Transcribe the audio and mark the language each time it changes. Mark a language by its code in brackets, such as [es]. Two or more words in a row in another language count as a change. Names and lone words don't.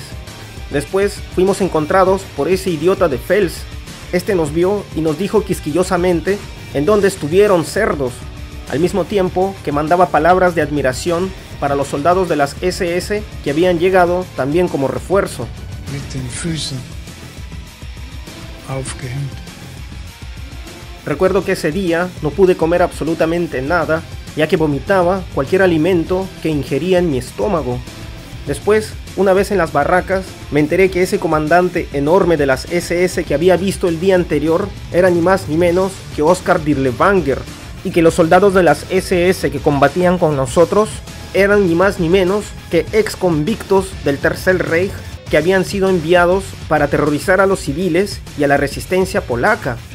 [es] Después fuimos encontrados por ese idiota de Fels. Este nos vio y nos dijo quisquillosamente en dónde estuvieron cerdos, al mismo tiempo que mandaba palabras de admiración para los soldados de las SS que habían llegado también como refuerzo. [de] Mit den Füßen aufgehängt. [es] Recuerdo que ese día no pude comer absolutamente nada, ya que vomitaba cualquier alimento que ingería en mi estómago. Después, una vez en las barracas, me enteré que ese comandante enorme de las SS que había visto el día anterior era ni más ni menos que Oskar Dirlewanger, y que los soldados de las SS que combatían con nosotros eran ni más ni menos que ex convictos del Tercer Reich que habían sido enviados para aterrorizar a los civiles y a la resistencia polaca.